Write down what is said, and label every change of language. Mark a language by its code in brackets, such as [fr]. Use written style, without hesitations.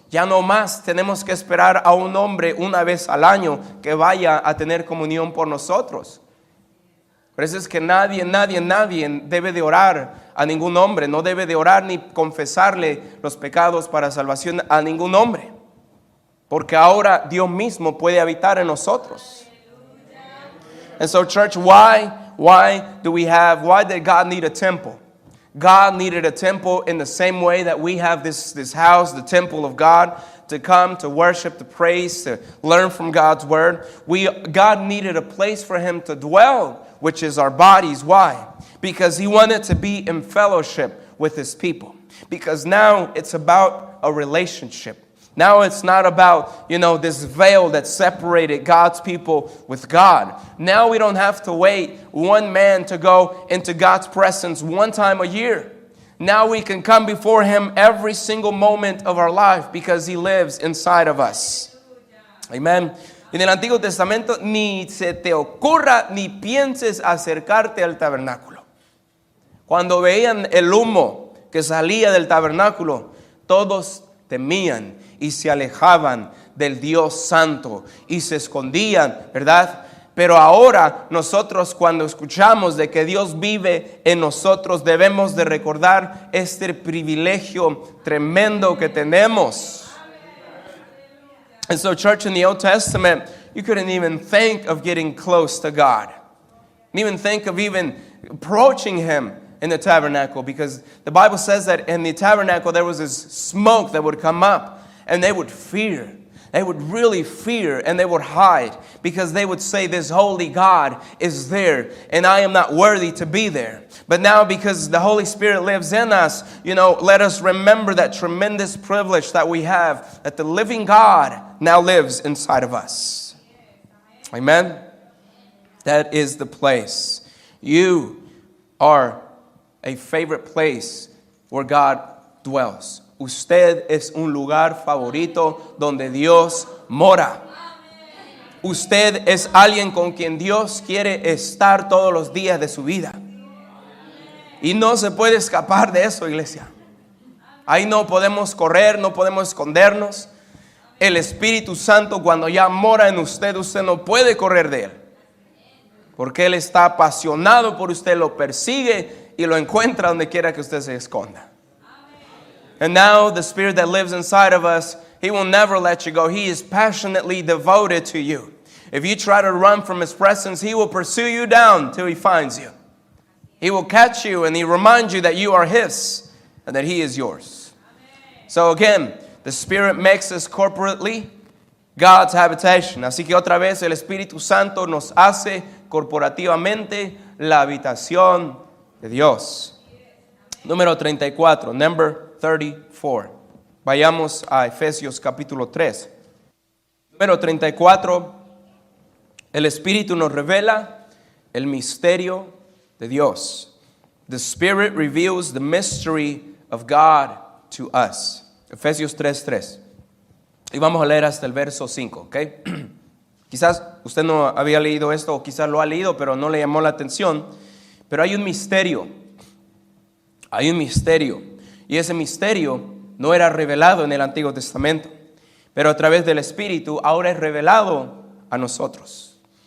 [es] Ya no más tenemos que esperar a un hombre una vez al año que vaya a tener comunión por nosotros. Por eso es que nadie debe de orar a ningún hombre, no debe de orar ni confesarle los pecados para salvación a ningún hombre, porque ahora Dios mismo puede habitar en nosotros. [en] And so, church, why did God need a temple? God needed a temple in the same way that we have this house, the temple of God, to come, to worship, to praise, to learn from God's word. God needed a place for Him to dwell, which is our bodies. Why? Because He wanted to be in fellowship with His people. Because now it's about a relationship. Now it's not about, this veil that separated God's people with God. Now we don't have to wait one man to go into God's presence one time a year. Now we can come before Him every single moment of our life because He lives inside of us. Amen. [es] En el Antiguo Testamento ni se te ocurra ni pienses acercarte al tabernáculo. Cuando veían el humo que salía del tabernáculo, todos temían y se alejaban del Dios Santo y se escondían, ¿verdad? Pero ahora nosotros, cuando escuchamos de que Dios vive en nosotros, debemos de recordar este privilegio tremendo que tenemos. [en] And so, church, in the Old Testament, you couldn't even think of getting close to God. Didn't even think of even approaching Him in the tabernacle, because the Bible says that in the tabernacle there was this smoke that would come up, and they would fear. They would really fear, and they would hide, because they would say, this holy God is there, and I am not worthy to be there. But now, because the Holy Spirit lives in us, let us remember that tremendous privilege that we have, that the living God now lives inside of us. Amen? That is the place. You are a favorite place where God dwells. [es] Usted es un lugar favorito donde Dios mora. Usted es alguien con quien Dios quiere estar todos los días de su vida. Y no se puede escapar de eso, iglesia. Ahí no podemos correr, no podemos escondernos. El Espíritu Santo, cuando ya mora en usted, usted no puede correr de Él. Porque Él está apasionado por usted, lo persigue y lo encuentra donde quiera que usted se esconda. [en] And now the Spirit that lives inside of us, He will never let you go. He is passionately devoted to you. If you try to run from His presence, He will pursue you down till He finds you. He will catch you and He reminds you that you are His and that He is yours. So again, the Spirit makes us corporately God's habitation. [es] Así que otra vez el Espíritu Santo nos hace corporativamente la habitación de Dios. Número 34, [en] number 34. [es] Vayamos a Efesios capítulo 3. Número 34. El Espíritu nos revela el misterio de Dios. [en] The Spirit reveals the mystery of God to us. [es] Efesios 3:3. Y vamos a leer hasta el verso 5, ¿ok? Quizás usted no había leído esto, o quizás lo ha leído, pero no le llamó la atención. Pero hay un misterio Hay un misterio, y ese misterio no era revelado en el Antiguo Testamento, pero a través del Espíritu ahora es revelado a nosotros.